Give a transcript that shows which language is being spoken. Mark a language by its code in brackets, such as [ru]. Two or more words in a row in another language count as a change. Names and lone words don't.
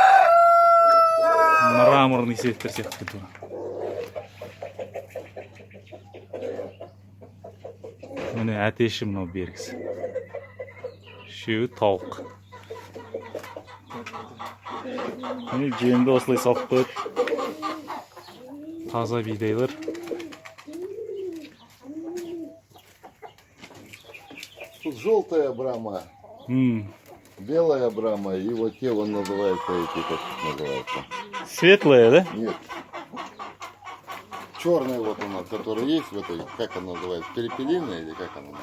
[kk] Мраморный светтер сияқты тұр. Міне әтеші мынау бергісі. Үшеуі тауық. Жемді осылай салып қойып. Таза бидайлар. [ru] тут желтая брама, белая брама, и вот те он называется, эти как называются. Светлая, да? Нет. Черный вот у нас, который есть в этой, как она называется, перепелиная или как она называется?